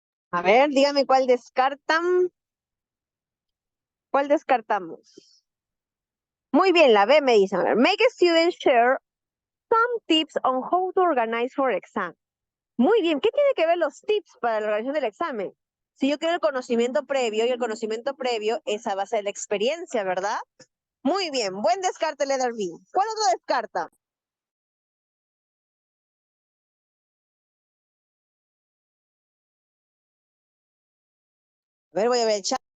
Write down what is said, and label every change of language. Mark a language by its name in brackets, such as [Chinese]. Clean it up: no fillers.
[Spanish] A ver, dígame cuál descartan. ¿Cuál descartamos? Muy bien, la B me dicen. A ver, [English] make a student share some tips on how to organize for exam. [Spanish] Muy bien, ¿qué tiene que ver los tips para la organización del examen? Si yo quiero el conocimiento previo y el conocimiento previo es a base de la experiencia, ¿verdad? Muy bien, buen descarte, [English] letter B. [Spanish] ¿Cuál otro descarta? A ver, voy a ver el chat.